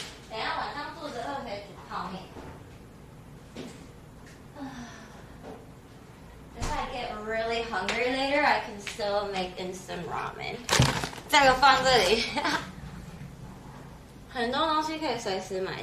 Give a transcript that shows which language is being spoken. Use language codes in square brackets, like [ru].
[zh] 等一下晚上肚子饿可以煮泡面。 [en] If I get really hungry later, I can still make instant ramen. [zh] 这个放这里，很多东西可以随时买。